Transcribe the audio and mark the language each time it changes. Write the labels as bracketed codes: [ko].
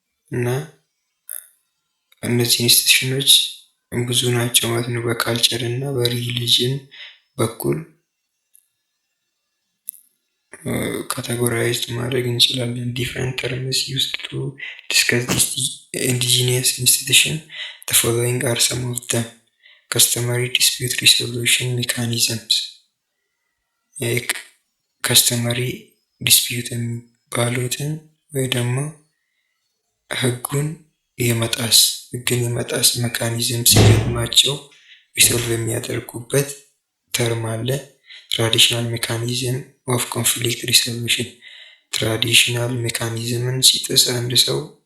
[am] እና እነዚህ ኢንስቲትዩሽኖች ብዙ ናቸው ማለት ነው። በካልቸር እና በሪሊጅን በኩል categorized ማድረግ እንችላለን። [en] different terms used to discuss this indigenous institution. The following are some of them. Customary dispute resolution mechanisms. [am] customary dispute የሚባሉትን ወይ ደግሞ ህግን የመጣስ ሜካኒዝም ሲገጥማቸው ሪሶልቭ የሚያደርጉበት ተርም አለ። ትራዲሽናል ሜካኒዝም ኦፍ ኮንፍሊክት ሪሶሉሽን። ትራዲሽናል ሜካኒዝምን ሲጥስ አንድ ሰው